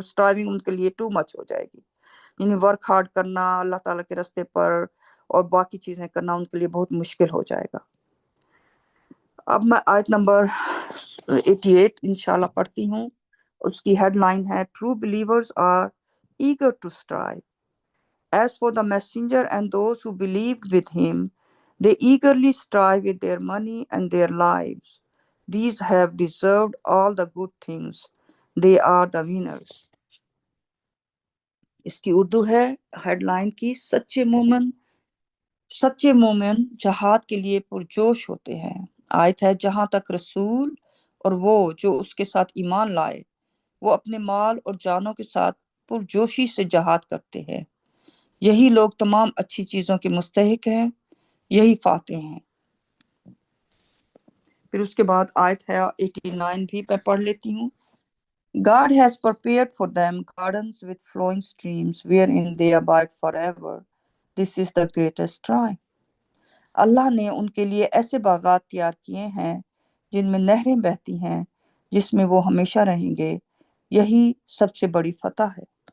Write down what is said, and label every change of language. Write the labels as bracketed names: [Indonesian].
[Urdu] سٹارونگ ان کے لیے [English] too much [Urdu] ہو جائے گی، یعنی [English] work hard [Urdu] کرنا اللہ تعالیٰ کے راستے پر اور باقی چیزیں کرنا ان کے لیے بہت مشکل ہو جائے گا. اب میں آیت نمبر 88 انشاءاللہ پڑھتی ہوں. اس کی ہیڈ لائن ہے [English] True believers are eager to strive. As for the messenger and those who believed with him, they eagerly strive with their money and their lives. These have deserved all the good things. They are the winners. [Urdu] اس کی اردو ہے head line کی سچے مومن جہاد کے لیے پرجوش ہوتے ہیں. آیت ہے جہاں تک رسول اور وہ جو اس کے ساتھ ایمان لائے وہ اپنے مال اور جانوں کے ساتھ پرجوشی سے جہاد کرتے ہیں. یہی لوگ تمام اچھی چیزوں کے مستحق ہیں، یہی فاتح ہیں. پھر اس کے بعد آیت ہے 89 بھی میں پڑھ لیتی ہوں. [English] God has prepared for them gardens with flowing streams wherein they abide forever. This is the greatest triumph. [Urdu] اللہ نے ان کے لیے ایسے باغات تیار کیے ہیں جن میں نہریں بہتی ہیں جس میں وہ ہمیشہ رہیں گے. یہی سب سے بڑی فتح ہے.